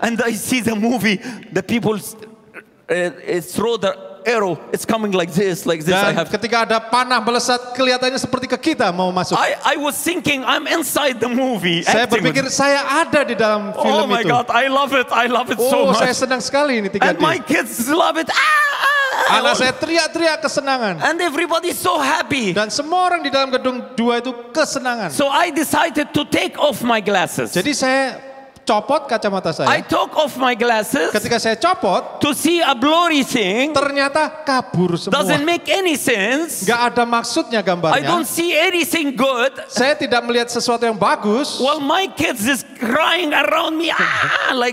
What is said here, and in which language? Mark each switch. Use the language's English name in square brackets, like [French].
[English] And I see the movie, the people throw the arrow, it's coming like this, like this. [Indonesian] Dan ketika ada panah melesat, kelihatannya seperti ke kita mau masuk. [English] I was thinking I'm inside the movie. [Indonesian] Saya [English] acting with- [Indonesian] berpikir saya ada di dalam film [English] Oh my [Indonesian] itu. [English] God, I love it so [Indonesian] Oh, saya [English] much. [Indonesian] senang sekali ini 3D. [English] And my kids love it. [Indonesian] Anak saya teriak-teriak kesenangan. [English] And everybody's so happy. [Indonesian] Dan semua orang di dalam gedung 2 itu kesenangan. [English] So I decided to take off my glasses. [Indonesian] Jadi saya copot kacamata [English] I took off my glasses [Indonesian] Ketika saya copot, [English] to see a blurry thing. [Indonesian] ternyata kabur semua. [English] Doesn't make any sense. [Indonesian] Gak ada maksudnya [English] I [Indonesian] gambarnya. [English] don't see anything good. [Indonesian] Saya tidak melihat sesuatu yang bagus. [English] Well, my kids is crying around me, like